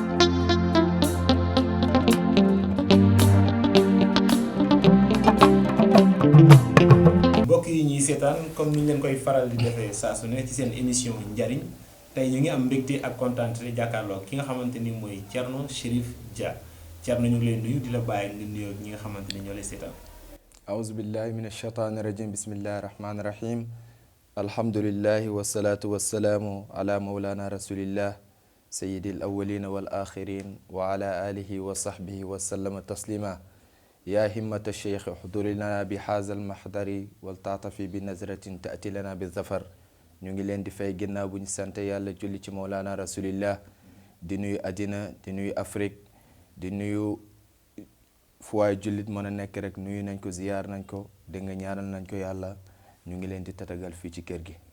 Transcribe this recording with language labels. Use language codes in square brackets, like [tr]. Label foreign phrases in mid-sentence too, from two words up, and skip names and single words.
[wo] mbokk yi ñuy seetaan comme ni ñu leen koy faral di defee saa su ne ci seen émission njariñ tey ñu ngi am mbégte ak kontaan te jàkkaarloo ki nga xamante ni mooy Thierno Chérif Dia Thierno ñu ngi lay nuyu di la bàyyi nga nuyoo ñi nga xamante ni ñoo lay seetaan. [ar] أعوذ بالله من الشيطان الرجيم بسم الله الرحمن الرحيم الحمد لله والصلاة والسلام على مولانا رسول الله سيد الأولين والآخرين وعلى آله وصحبه وسلم تسليما يا همة الشيخ احضر لنا بهذا المحضر والتعطف بنظرة تأتي لنا بالظفر [wo] ñu ngi leen di fay ginnaaw bu ñu sant yàlla julli ci Mawlana Rasulillah di nuyu [ar] àddina di nuyu Afrique di nuyu [wo] fu waay jullit mën a nekk rek nuyu nañ ko ziyaar nañ ko dégg nga ñaanal nañ ko yàlla ñu ngi leen di tatagal fii ci kër gi.